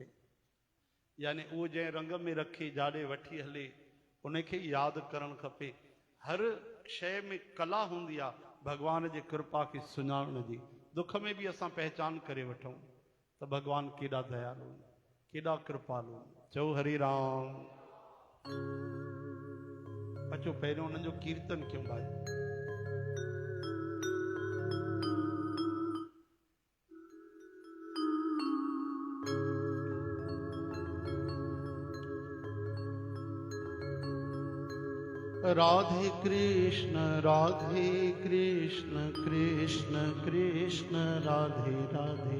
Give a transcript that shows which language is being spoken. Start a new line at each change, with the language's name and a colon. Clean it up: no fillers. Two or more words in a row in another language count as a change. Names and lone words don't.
Sindhi: यानी उहो जंहिं रंग में रखे जाॾे वठी हले उनखे यादि करणु खपे। हर शइ में कला हूंदी आहे भॻवान जे कृपा खे सुञाणण जी। दुख में बि असां पहचान करे वठूं त भॻवान केॾा दयालु, केॾा कृपालु। चओ हरे राम। अचो पहिरियों उन्हनि जो कीर्तन कयूं भाई। राधे कृष्ण कृष्ण कृष्ण राधे राधे।